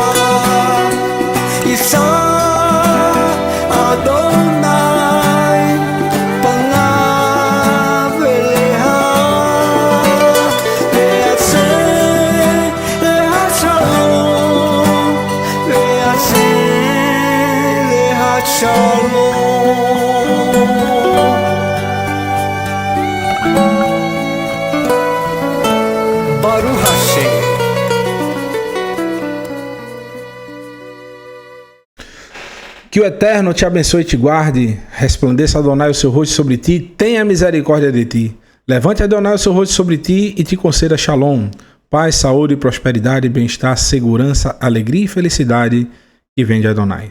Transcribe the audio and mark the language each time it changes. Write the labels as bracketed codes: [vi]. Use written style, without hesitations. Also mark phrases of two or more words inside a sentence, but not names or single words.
[he] ישא אדוני פניו אליך ויעשה לך שלום ויעשה לך שלום ברוך השם [pt] Que o Eterno te abençoe e te guarde, resplandeça Adonai o seu rosto sobre ti, tenha misericórdia de ti. Levante Adonai o seu rosto sobre ti e te conceda shalom, paz, saúde, prosperidade, bem-estar, segurança, alegria e felicidade que vem de Adonai.